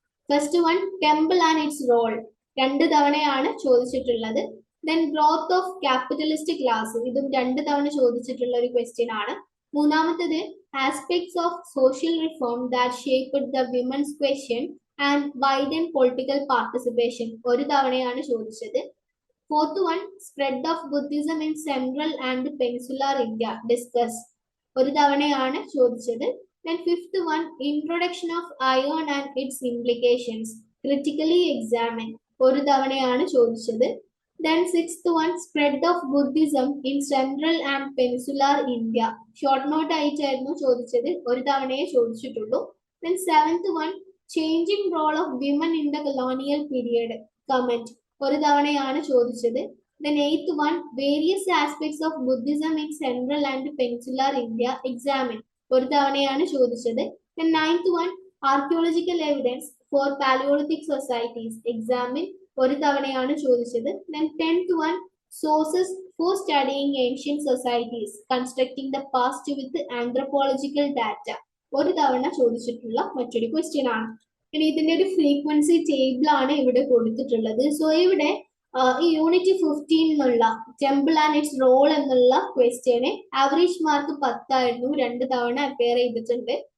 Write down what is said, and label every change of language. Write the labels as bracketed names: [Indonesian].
[English] first one, temple and its role, [Malayalam] 2 തവണയാണ് ചോദിച്ചിട്ടുള്ളത്. [English] then growth of capitalistic class, [Malayalam] ഇതും 2 തവണ ചോദിച്ചിട്ടുള്ള ഒരു ക്വസ്റ്റ്യൻ ആണ്. [English] മൂന്നാമത്തേത് aspects of social reform that shaped the women's question and widen political participation, [Malayalam] 1 തവണയാണ് ചോദിച്ചത്. [English] Fourth one, spread of Buddhism in Central and Peninsular India. Discuss. [Malayalam] ഒരു തവണയാണ് ചോദിച്ചത്. [English] Then fifth one, introduction of iron and its implications. Critically examine. [Malayalam] ഒരു തവണയാണ് ചോദിച്ചത്. [English] Then sixth one, spread of Buddhism in Central and Peninsular India. [Malayalam] Short note ആയിട്ടായിരുന്നു ചോദിച്ചത്. ഒരു തവണയെ ചോദിച്ചിട്ടുള്ളൂ. [English] Then seventh one, changing role of women in the colonial period. Comment. [Malayalam] ഒരു തവണയാണ് ചോദിച്ചത്. [English] Then eighth one, various aspects of Buddhism in Central and Peninsular India. Examine. [Malayalam] ഒരു തവണയാണ് ചോദിച്ചത്. [English] Then ninth one, archaeological evidence for Paleolithic societies. Examine. [Malayalam] ഒരു തവണയാണ് ചോദിച്ചത്. [English] Then 10th one, sources for studying ancient societies, constructing the past with anthropological data. [Malayalam] ഒരു തവണ ചോദിച്ചിട്ടുള്ള മറ്റൊരു ക്വസ്റ്റ്യൻ ആണ്. ഇനി ഇതിന്റെ ഒരു ഫ്രീക്വൻസി ടേബിൾ ആണ് ഇവിടെ കൊടുത്തിട്ടുള്ളത്. സോ ഇവിടെ ഈ യൂണിറ്റ് 15 എന്നുള്ള ടെമ്പിൾ ആൻഡ് ഇറ്റ്സ് റോൾ എന്നുള്ള ക്വസ്റ്റ്യന് ആവറേജ് മാർക്ക് 10 ആയിരുന്നു, 2 തവണ അപ്പയർ ചെയ്തിട്ടുണ്ട്.